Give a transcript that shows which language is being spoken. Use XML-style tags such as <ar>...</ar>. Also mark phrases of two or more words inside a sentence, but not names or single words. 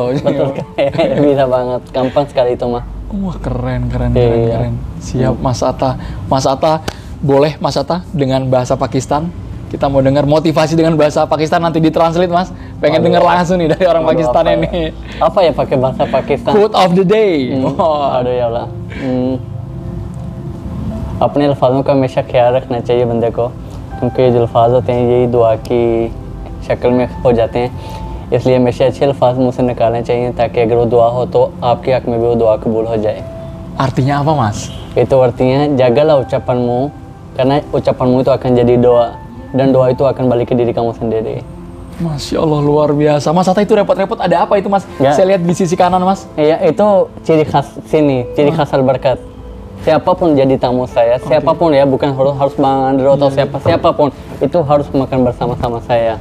<id>Betul sekali, bisa banget. Gampang sekali itu mah. Wah keren. Iya. Siap Mas Atta. Mas Atta, boleh Mas Atta dengan bahasa Pakistan? Kita mau dengar motivasi dengan bahasa Pakistan, nanti ditranslate Mas. Pengen dengar langsung nih dari orang Aduh, Pakistan apa ini. ya? Apa ya pakai bahasa Pakistan?</id> <en>Quote of the day.</en> <id>Wah.</id> <ur>ارے اللہ اپنے الفاظوں کا ہمیشہ خیال رکھنا چاہیے بندے کو، کیونکہ یہ جو الفاظ ہوتے ہیں یہی دعا کی شکل میں ہو جاتے ہیں، اس لیے ہمیشہ اچھے الفاظ منہ سے نکالنے چاہیے تاکہ اگر وہ دعا ہو تو آپ کے حق میں بھی وہ دعا قبول ہو جائے.</ur> <id>Artinya apa Mas? Itu artinya jagalah ucapanmu, karena ucapanmu itu akan jadi doa, dan doa itu akan balik ke diri kamu sendiri.</id> <ar>ما شاء الله</ar> <id>luar biasa. Mas Atta itu repot-repot ada apa itu Mas? Ya. Saya lihat di sisi kanan Mas. Iya, itu ciri khas sini, ciri khas Al-Barkat. Siapapun jadi tamu saya, siapapun ya, bukan harus Bang Andro atau siapapun, itu harus makan bersama-sama saya.</id>